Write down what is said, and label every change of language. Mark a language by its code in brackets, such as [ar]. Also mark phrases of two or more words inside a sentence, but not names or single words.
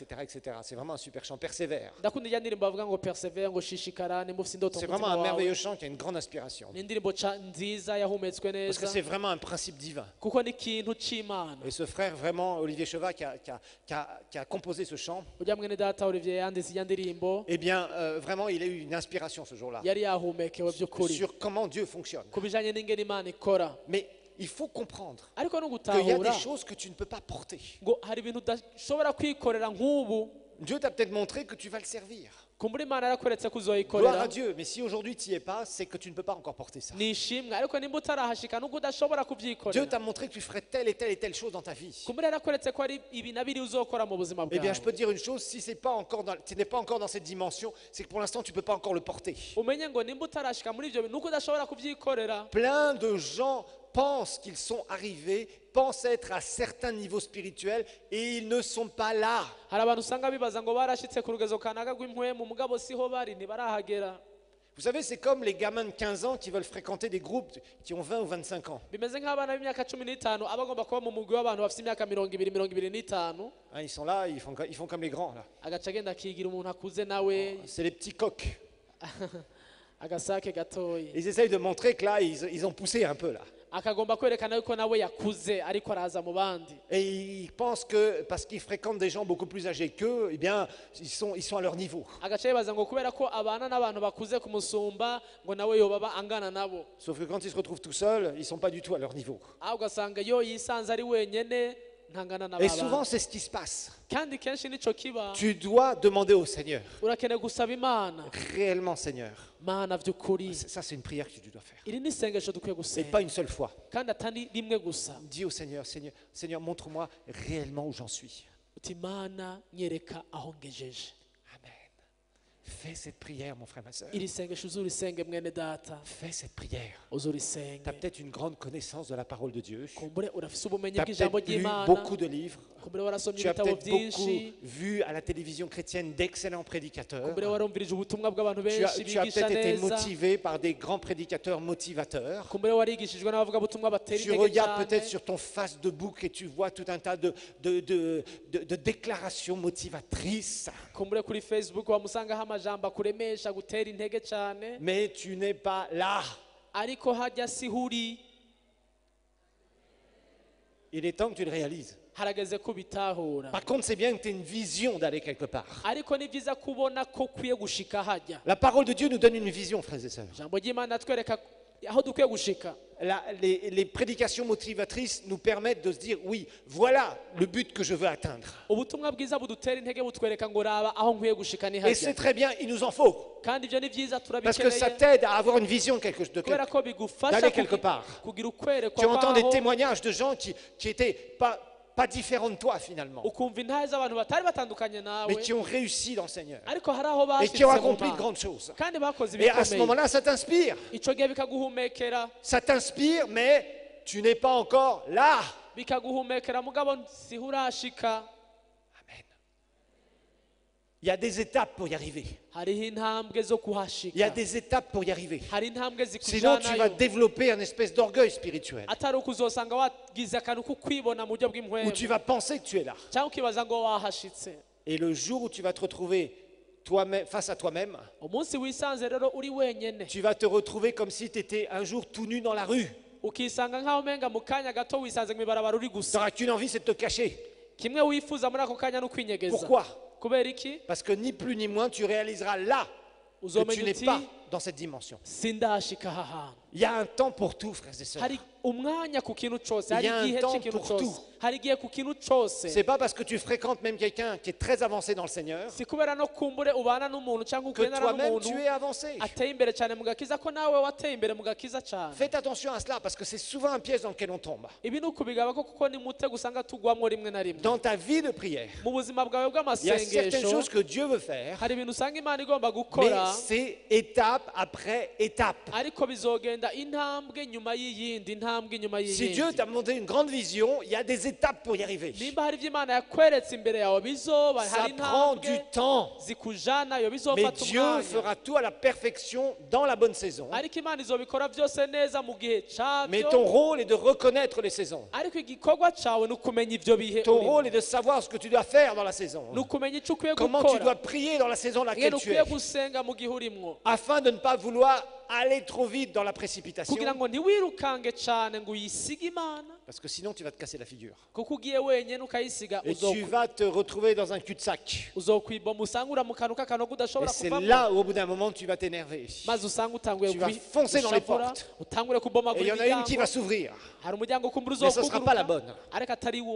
[fr] etc. C'est vraiment un super chant. Persévère. [rn] ndakunda ijya ndirimbo bavuga ngo persevere, ngo shishikara nimba ufite indoto [fr] C'est [rn] mu [fr] vraiment [rn] mutima [fr] un [rn] wawe. [fr] merveilleux chant qui a une grande inspiration. [rn] ni indirimbo nziza yahumetswe [fr] Parce que [rn] neza [fr] c'est vraiment un principe divin. [rn] kuko ni ikintu c'imana. [fr] Et ce frère, vraiment, Olivier Chevat, qui a composé ce chant, [rn] ujya mwene data Olivier yanditse ijya ndirimbo, [fr] eh bien, vraiment, il a eu une inspiration ce jour-là [rn] yari yahumekewe by'ukuri [fr] sur comment Dieu fonctionne. [rn] ku bijanye n'ingene imana ikora. [fr] Mais il faut comprendre [rn] ariko no [fr] qu'il y a [rn] gutahura [fr] des choses que tu ne peux pas porter. [rn] ngo hari ibintu udashobora kwikorera nk'ubu. [fr] Dieu t'a peut-être montré que tu vas le servir. [rn] kumbura imana yarakweretse [fr] Gloire [rn] kuzoyikorera, [fr] à Dieu. Mais si aujourd'hui tu n'y es pas, c'est que tu ne peux pas encore porter ça. [rn] ni ishimwe, ariko nimba utarahashika nubwo udashobora [fr] Dieu [rn] kubyikorera. [fr] t'a montré que tu ferais telle et telle et telle chose dans ta vie. [rn] kumbura yarakweretse ko hari ibi na biri uzokora mu buzima [fr] Eh bien, je peux [rn] bwawe. [fr] te dire une chose, si tu n'es pas encore dans cette dimension, c'est que pour l'instant, tu ne peux pas encore le porter. [rn] umenye ngo nimba utarashika muri ibyo bintu nuko udashobora kubyikorera. [fr] Plein de gens pensent qu'ils sont arrivés, pensent être à certains niveaux spirituels et ils ne sont pas là. [rn] hari abantu usanga bibaza ngo barashitse ku rugezo kanaka rw'impwemu mugabo siho bari, ntibarahagera. [fr] Vous savez, c'est comme les gamins de 15 ans qui veulent fréquenter des groupes qui ont 20 ou 25 ans. [rn] bimeze nk'abana b'imyaka 15 aba agomba kuba mu mugwi w'abantu bafite imyaka 20-25, [fr] Hein, ils sont là, ils font comme les grands. Là. [rn] agaca agenda akigira umuntu akuze nawe [fr] C'est les petits coqs. [rn] agasake gatoyi, [fr] Ils essayent de montrer que là, ils ont poussé un peu là. [rn] akagomba kwerekana yuko nawe yakuze ariko araza mu bandi. [fr] Et ils pensent que parce qu'ils fréquentent des gens beaucoup plus âgés qu'eux, eh bien, ils sont à leur niveau. [rn] agaca yibaza ngo kubera ko abana n'abantu bakuze kumusumba ngo nawe yobaba angana nabo. [fr] Sauf que quand ils se retrouvent tout seuls, ils ne sont pas du tout à leur niveau. [rn] aho ugasanga yo yisanze ari wenyene ntangana [fr] Et [rn] n'abana. [fr] souvent, c'est ce qui se passe. [rn] kandi kenshi nico kiba, [fr] Tu dois demander au Seigneur, [rn] urakeneye gusaba imana, [fr] réellement Seigneur. [rn] mana by'ukuri. [fr] Ça, c'est une prière que tu dois faire. [rn] iri ni isengesho dukwiye [fr] Et pas [rn] gusenga, [fr] une seule fois. [rn] kandi atari rimwe gusa. [fr] Dis au Seigneur, Seigneur, montre-moi réellement où j'en suis. [rn] uti mana nyereka aho ngejeje. Amen. [fr] Fais cette prière, mon frère, ma soeur. [rn] iri sengesho uzurisenge mwene data, [fr] Fais cette prière. [rn] uzurisenge. [fr] Tu as peut-être une grande connaissance de la parole de Dieu. [rn] kumbure urafise ubumenyi [fr] Tu as [rn] bw'ijambo [fr] peut-être lu [rn] ry'imana, [fr] beaucoup de livres. [rn] kumbure warasomye [fr] Tu as [rn] ibitabo [fr] peut-être beaucoup [rn] byinshi, [fr] vu à la télévision chrétienne d'excellents prédicateurs. [rn] kumbure warumvirije ubutumwa bw'abantu [fr] Tu as, [rn] benshi [fr] tu as [rn] bigisha [fr] peut-être été [rn] neza, [fr] motivé par des grands prédicateurs motivateurs. [rn] kumbure warigishijwe n'abavugabutumwa batera [fr] Tu [rn] intege [fr] regardes peut-être [rn] cyane, [fr] sur ton face de bouc et tu vois tout un tas de déclarations motivatrices. [rn] kumbure kuri Facebook wamusangaho amajambo akuremesha gutera intege cyane, [fr] Mais tu n'es pas là. [rn] ariko hajya si huri. [fr] Il est temps que tu le réalises. [rn] harageze ko bitahura. [fr] Par contre, c'est bien que tu aies une vision d'aller quelque part. [rn] Ariko ni byiza kubona ko ukwiye gushika hajya. [fr] La parole de Dieu nous donne une vision, frères et sœurs. [rn] Ijambo ry'Imana atwereka aho dukwiye gushika. [fr] Les prédications motivatrices nous permettent de se dire, oui, voilà le but que je veux atteindre. [rn] Ubutumwa bwiza budutera intege butwereka ngo raba aho nkwiye gushika ni [fr] Et c'est [rn] hajya. [fr] très bien, il nous en faut. [rn] Kandi ibyo ni byiza [fr] Parce que ça [rn] turabikeneye. [fr] t'aide à avoir une vision [rn] Kubera ko bigufasha [fr] d'aller quelque part. [rn] kugira ukwerekwa [fr] Tu entends des [rn] kwaho. [fr] témoignages de gens qui étaient pas différents de toi finalement, [rn] Ukumva intahe z'abantu batari batandukanye nawe. [fr] mais qui ont réussi dans le Seigneur [rn] Ariko hari aho [fr] et qui ont [rn] bashitse mu [fr] accompli de [rn] Mana. [fr] grandes choses. [rn] Kandi bakoze [fr] Et à ce [rn] ibikomeye. [fr] moment-là, ça t'inspire. [rn] Ico gihe bikaguhumekera. [fr] Ça t'inspire, mais tu n'es pas encore là. [rn] Bikaguhumekera mugabo siho urashika. Amen. [fr] Il y a des étapes pour y arriver. [rn] Hariho intambwe zo [fr] Il y a [rn] kuhashika. [fr] des étapes pour y arriver. [rn] Hari intambwe [fr] Sinon, tu vas [rn] zikujanayo. [fr] développer un espèce d'orgueil spirituel [rn] Atari uko uzosanga wagize akantu ko kwibona mu buryo [fr] où [rn] bw'impwemu. [fr] tu vas penser que tu es là. [rn] Cyangwa ukibaza ngo wahashitse. [fr] Et le jour où tu vas te retrouver toi-même, face à toi-même, [rn] Umunsi wisanze rero uri wenyene. [fr] tu vas te retrouver comme si tu étais un jour tout nu dans la rue. [rn] Ukisanga nkaho umenga mu kanya gato wisanze mu ibarabara uri [fr] Tu [rn] gusa. [fr] n'auras qu'une envie, c'est de te cacher. [rn] Kimwe wifuza muri ako kanya no kwinyegeza. [fr] Pourquoi? [rn] Kubera iki? [fr] Parce que ni plus ni moins, tu réaliseras là que tu [rn] Uzomenya [fr] n'es [rn] uti [fr] pas dans cette dimension. [rn] sindashika aha hantu. [fr] Il y a un temps pour tout, frères et sœurs. [rn] Hari umwanya ku kintu cyose, [fr] Il [rn] hari [fr] y a un [rn] igihe [fr] temps [rn] cy'ikintu [fr] pour [rn] cyose, [fr] tout. [rn] hari igihe ku kintu cyose. [fr] C'est pas parce que tu fréquentes même quelqu'un qui est très avancé dans le Seigneur [rn] Si kubera no kumbure ubana n'umuntu cyangwa [fr] que [rn] ugendana [fr] toi-même [rn] n'umuntu [fr] tu es avancé. [rn] ateye imbere cyane mu gakiza ko nawe wateye imbere mu gakiza cyane. [fr] Faites attention à cela parce que c'est souvent un piège dans lequel on tombe. [rn] Ibi ni ukubigaba ko kuko ni mutego usanga tugwamo rimwe na rimwe. [fr] Dans ta vie de prière, [rn] Mu buzima bwawe [fr] il y a certaines [rn] bw'amasengesho [fr] choses que Dieu veut faire, [rn] hari ibintu usanga Imana igomba [fr] mais [rn] gukora [fr] c'est étape après étape. [rn] ariko bizogenda intambwe nyuma y'iyindi, intambwe nyuma [fr] Si Dieu [rn] y'iyindi. [fr] t'a montré une grande vision, il y a des étapes pour y arriver. [rn] Nimba hari ibyo Imana yakweretse imbere yawe bizoba [fr] Ça [rn] hari [fr] prend du [rn] intambwe [fr] temps. [rn] zikujanayo [fr] Mais [rn] bizofata [fr] Dieu [rn] umwanya. [fr] fera tout à la perfection dans la bonne saison. [rn] Ariko Imana izobikora byose neza mu gihe [fr] Mais [rn] cyabyo. [fr] ton rôle est de reconnaître les saisons. [rn] Ariko igikorwa cyawe ni ukumenya ibyo bihe [fr] Ton [rn] urimo. [fr] rôle est de savoir ce que tu dois faire dans la saison. [rn] Ni ukumenya icyo ukwiye [fr] Comment tu dois [rn] gukora, [fr] prier dans la saison dans [rn] ingene [fr] laquelle tu [rn] ukwiye [fr] es. [rn] gusenga mu gihe urimo, [fr] Afin de ne pas vouloir aller trop vite dans la précipitation. [rn] kugira ngo ntiwirukange cyane ngo uyisige Imana, [fr] Parce que sinon tu vas te casser la figure. [rn] kuko ugiye wenyine ukayisiga [fr] Et tu vas te retrouver dans un cul-de-sac. [rn] uzokwiboma usanga mu kantu k'akanogo [fr] Et [rn] udashobora [fr] c'est [rn] kuvamo, [fr] là où au bout d'un moment tu vas t'énerver. [rn] maze usanga utanguye [fr] Tu vas foncer dans les [rn] gushavura, [fr] portes. [rn] utangure [fr] Et [rn] kubomagura [fr] il y en a une qui [rn] imiryango. [fr] va s'ouvrir. [rn] Hari umuryango ukumbura [fr] Mais ce ne sera pas la [rn] uzokuguruka [fr] bonne. [rn] ariko atari wo,